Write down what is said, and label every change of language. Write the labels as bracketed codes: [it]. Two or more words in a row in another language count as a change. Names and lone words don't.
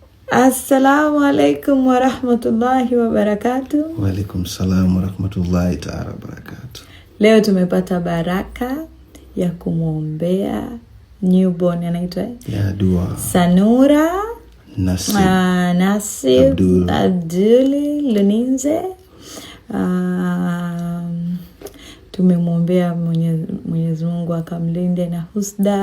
[ar] السلام عليكم ورحمة الله وبركاته. وعليكم السلام ورحمة الله تعالى وبركاته. [sw] Leo tumepata baraka ya kumwombea newborn anaitwa ya dua Sanura Nasib Abduli Luninze. Tumemwombea Mwenyezi Mungu akamlinde na husda.